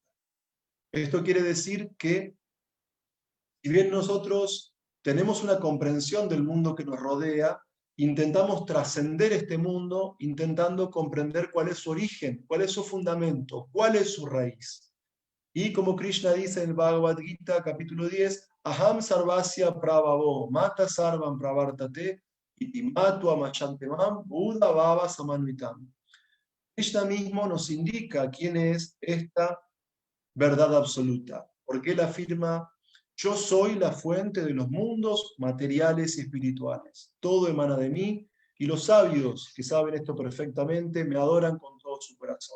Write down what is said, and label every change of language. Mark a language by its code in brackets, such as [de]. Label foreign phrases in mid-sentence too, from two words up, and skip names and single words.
[es] Esto quiere decir que, si bien nosotros tenemos una comprensión del mundo que nos rodea, intentamos trascender este mundo, intentando comprender cuál es su origen, cuál es su fundamento, cuál es su raíz. Y como Krishna dice en el Bhagavad Gita, capítulo 10, [sa] Aham sarvasya prabhavo, mata sarvam pravartate, iti matu amachantemam, buddha bhava samanvitam. [es] Krishna mismo nos indica quién es esta verdad absoluta, porque él afirma, yo soy la fuente de los mundos materiales y espirituales. Todo emana de mí, y los sabios que saben esto perfectamente me adoran con todo su corazón.